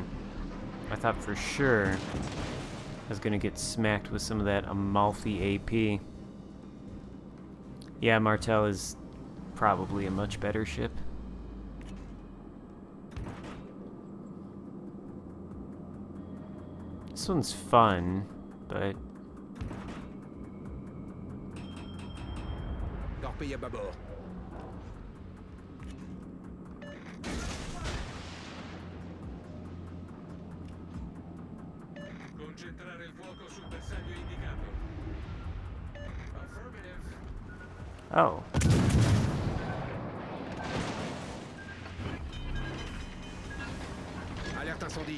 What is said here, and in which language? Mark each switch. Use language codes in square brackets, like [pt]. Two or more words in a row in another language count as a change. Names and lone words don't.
[en] I thought for sure I was gonna get smacked with some of that Amalfi AP. Yeah, Martel is probably a much better ship. This one's fun, but... [fr] Torpille à bâbord. [it] Concentrare il fuoco sul bersaglio indicato. [en] Affirmative. Oh. [fr] Alerte incendie.